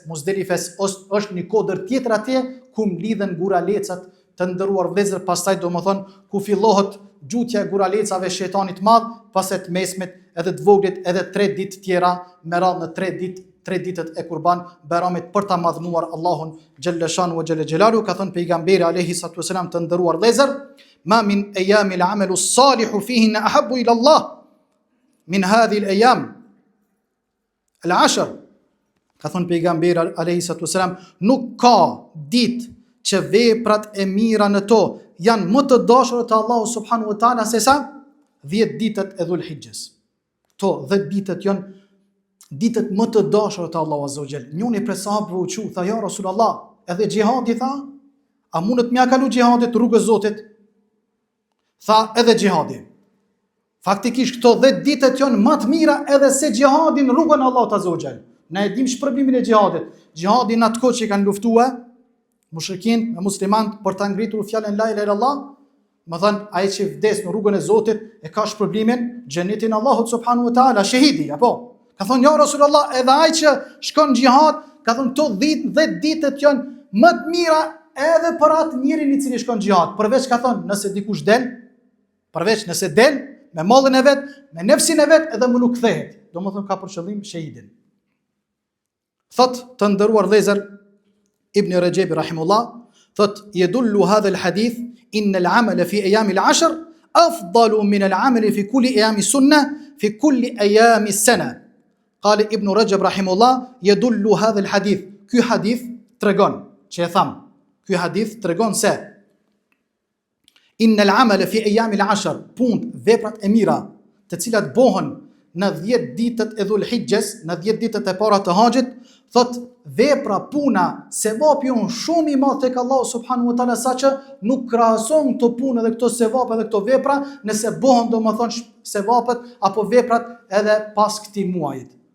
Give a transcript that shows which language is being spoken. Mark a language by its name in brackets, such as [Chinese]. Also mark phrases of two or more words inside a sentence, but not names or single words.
[Albanian] Muzdelifes është një kodër tjetër atje ku mlidhen guralecat të ndëruar vëllezër, pastaj domethënë ku fillohet gjutja e guralecave shejtanit madh, pastaj të mesmit edhe të voglit, edhe 3 ditë tjera me radhë në 3 ditët e Kurban Bayramit për ta madhnuar Allahun [Arabic] جل شأنه وجل جلاله. [Albanian] Ka thënë pejgamberi [Arabic] عليه الصلاة والسلام [Albanian] të ndëruar vëllezër, [Arabic] ما من أيام العمل الصالح فيهن أحب إلى الله من هذه الأيام العشر. [Albanian] Ka thënë pejgamberi [Arabic] عليه الصلاة والسلام, [Albanian] nuk ka ditë që veprat e mira në to janë më të dashura te Allahu [Arabic] سبحانه وتعالى [Albanian] se sa 10 ditët e Dhulhijhes. To 10 ditët janë ditët më të dashura te Allahu [Arabic] عز وجل. [Albanian] Njëri prej sahabëve u thu, tha [Arabic] يا رسول الله, [Albanian] edhe xhihadi, tha, a mundet mja kalu xhihadit rrugës Zotit? Tha edhe xhihadi. Faktikisht këto 10 ditët janë më të mira edhe se xhihadi në rrugën e Allahut [Arabic] عز وجل. [Albanian] Ne e dim shpërblimin e xhihadit. Xhihadi në atë kohë që kanë luftuar mushrikin me muslimanët për ta ngritur fjalën [Arabic] لا إله إلا الله, [Albanian] më thënë ai që vdes në rrugën e Zotit e ka shpërblimin xhenetin Allahut [Arabic] سبحانه وتعالى, [Albanian] shahidi apo. Ka thonë [Arabic] يا رسول الله, [Albanian] edhe ai që shkon xhihad, ka thonë këto 10 ditët janë më të mira edhe për atë njerin i cili shkon xhihad. Përveç ka thonë nëse dikush del, nëse del me mallin e vet, me nefsin e vet, edhe më nuk kthehet. Domethënë ka për qëllim shahidin. Thot të nderuar vëllezër, [Arabic] Ibn Rajab rahimullah, thot يدل هذا الحديث أن العمل في أيام العشر أفضل من العمل في كل أيام السنة في كل أيام السنة. قال ابن رجب رحمه الله يدل هذا الحديث, [Albanian] ky hadith tregon, që e tham, ky hadith tregon se inna [Arabic] العمل في أيام العشر, punt, [Albanian] veprat e mira, të cilat bëhen në 10 ditët e Dhulhijhes, në 10 ditët e para të haxhit, thot vepra, puna, sevapi janë shumë i madh tek Allahu [Arabic] سبحانه وتعالى, [Albanian] saqë nuk krahason këto punë dhe këto sevap edhe këto vepra nëse bëhen domethënë sevapet apo veprat edhe pas këtij muajit.